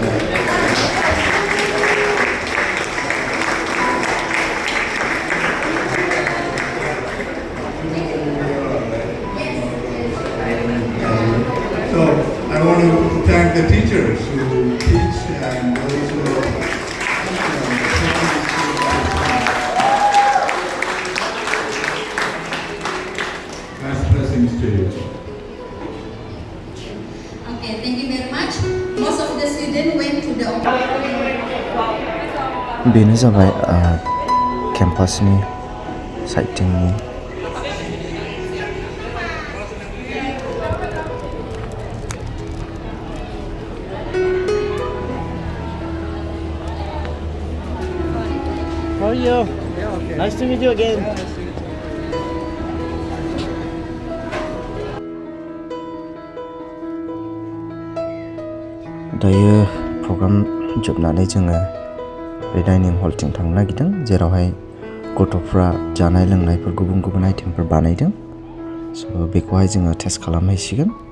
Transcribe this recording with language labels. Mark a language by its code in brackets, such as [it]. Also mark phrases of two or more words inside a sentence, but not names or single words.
[en] So I want to thank the teachers who teach and those who nice blessings to you. Okay, thank you very much. Most of the students went to the [brx] बेनो जाबाय केम्पासनि साइटिंनि [en] How are you? Yeah, okay. Nice to meet you again. [brx] दायो प्रग्राम जोबनानै जोङो बे डाइनिं हलथिं थांनो नागिरदों जेरावहाय गथ'फ्रा जानाय लोंनायफोर गुबुन गुबुन आइटेमफोर बानायदों स' बेखौहाय जोङो टेस्ट खालामहैसिगोन